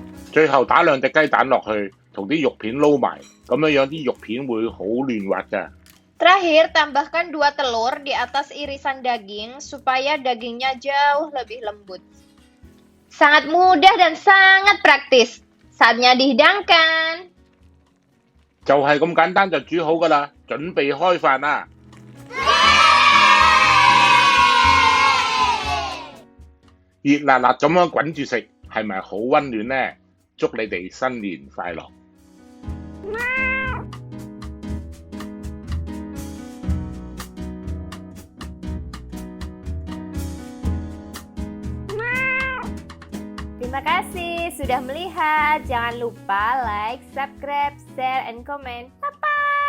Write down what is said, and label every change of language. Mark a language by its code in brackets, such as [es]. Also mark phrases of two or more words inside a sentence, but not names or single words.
[yue] 最後打兩隻雞蛋落去，同啲肉片撈埋，咁樣啲肉片會好嫩滑㗎。 [id] Terakhir, tambahkan 2 telur di atas irisan daging supaya dagingnya jauh lebih lembut. Sangat mudah dan sangat praktis. Saatnya dihidangkan. [yue] 就係咁簡單就煮好㗎啦，準備開飯啦！熱辣辣咁樣滾住食，係咪好溫暖呢？祝你哋新年快樂！ [id] Terima kasih sudah melihat. Jangan lupa [en] like, subscribe, share, and comment. Bye-bye.